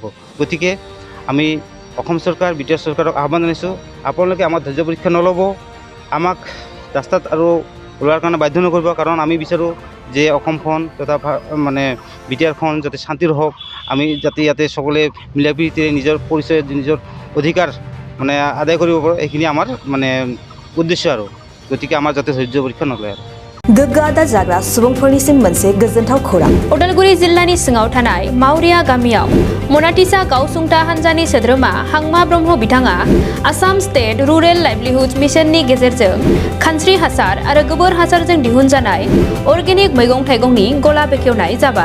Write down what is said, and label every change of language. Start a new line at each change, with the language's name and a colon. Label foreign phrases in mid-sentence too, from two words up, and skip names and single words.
Assamese: গতিকে আমি অসম চৰকাৰ BTR চৰকাৰক আহ্বান জনাইছোঁ, আপোনালোকে আমাৰ ধৈৰ্য পৰীক্ষা নল'ব, আমাক ৰাস্তাত আৰু ওলোৱাৰ কাৰণে বাধ্য নকৰিব। কাৰণ আমি বিচাৰোঁ যে অসমখন তথা মানে BTRখন যাতে শান্তিৰ হওক, আমি যাতে ইয়াতে সকলোৱে মিলাপ্ৰীতিৰে নিজৰ পৰিচয় নিজৰ অধিকাৰ মানে আদায় কৰিব পাৰোঁ, এইখিনি আমাৰ মানে উদ্দেশ্য আৰু। গতিকে আমাৰ যাতে ধৈৰ্য পৰীক্ষা নলয় আৰু।
Bodo: गोग्गो आदार जाग्रा सुबुंफोरनिसिम मोनसे गोजोनथाव खौरां। उदालगुरि जिल्लानि सिङाव थानाय मावरिया गामियाव मनाटिसा गावसुंथा हान्जानि सोद्रोमा हांमा ब्रह्म बिथाङा आसाम स्टेट रुरेल लाइभलिहुड मिशननि गेजेरजों खानस्रि हासार आरो गोबोर हासारजों दिहुनजानाय अर्गेनिक मैगं थाइगंनि गला बेखेवनाय जाबाय।